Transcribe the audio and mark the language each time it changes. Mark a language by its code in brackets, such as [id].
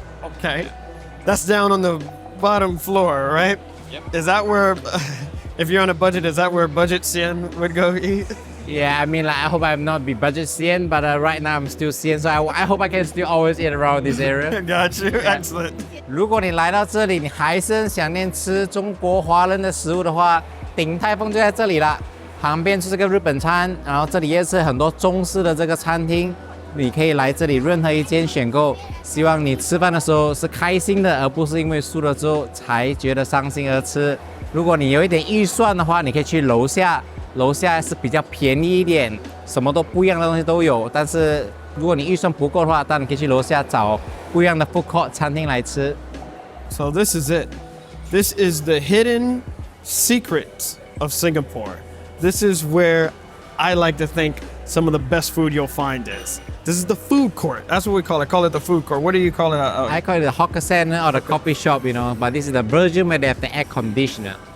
[en] Okay. That's down on the bottom floor, right? Yep. Is that where, if you're on a budget, is that where Budget Xian would go eat? Yeah, I mean, I hope I'm not be budget Xian, but right now I'm still Xian, so I hope I can still always eat around this area. Got you. Excellent. [zh] 如果你来到这里，你还是很想念吃中国华人的食物的话，鼎泰丰就在这里啦。旁边是这个日本餐，然后这里也是很多中式的这个餐厅，你可以来这里任何一间选购。希望你吃饭的时候是开心的，而不是因为输了之后才觉得伤心而吃。如果你有一点预算的话，你可以去楼下，楼下是比较便宜一点，什么都不一样的东西都有。但是如果你预算不够的话，当然可以去楼下找不一样的 food court 餐厅来吃。 [en] So this is it. This is the hidden secrets of Singapore. This is where I like to think some of the best food you'll find is. This is the food court. That's what we call it. Call it the food court. What do you call it? I call it the hawker center or the coffee shop, but this is the version where they have the air conditioner.